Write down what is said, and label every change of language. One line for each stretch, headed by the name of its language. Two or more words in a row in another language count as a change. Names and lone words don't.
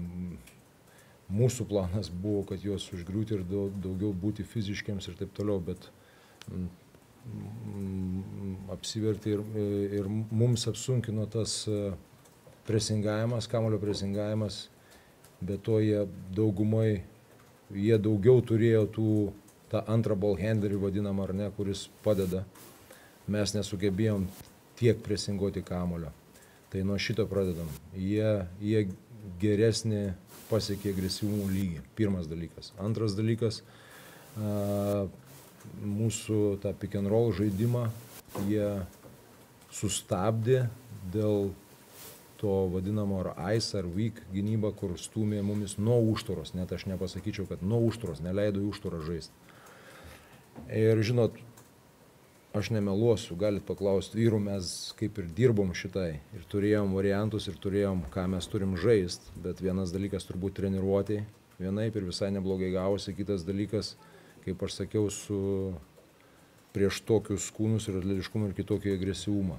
Lithuanian: Mūsų planas buvo, kad juos užgriūti ir daugiau būti fiziškiams ir taip toliau, bet apsivertė ir mums apsunkino tas presingavimas, kamuolio presingavimas, bet to jie daugiau turėjo tą antrą
English: ball handlerį
Lithuanian: vadinamą, ar ne, kuris padeda. Mes nesugebėjom tiek presinguoti kamuolio. Tai nuo šito pradedam. Jie geresnį pasiekė agresyvumo lygį. Pirmas dalykas. Antras dalykas, mūsų tą
English: pick and roll
Lithuanian: žaidimą jie sustabdė dėl to vadinamo ar ice ar weak gynybą, kur stūmė mumis nuo užtvaros. Net aš nepasakyčiau, kad nuo užtvaros, neleido į užtvarą žaisti. Ir žinot, aš nemeluosiu, galit paklausti vyrų, mes kaip ir dirbom šitai ir turėjom variantus ir turėjom, ką mes turim žaisti, bet vienas dalykas turbūt treniruotėj, vienaip ir visai neblogai gavosi, kitas dalykas, kaip aš sakiau, prieš tokius kūnus ir atletiškumą ir kitokį agresyvumą.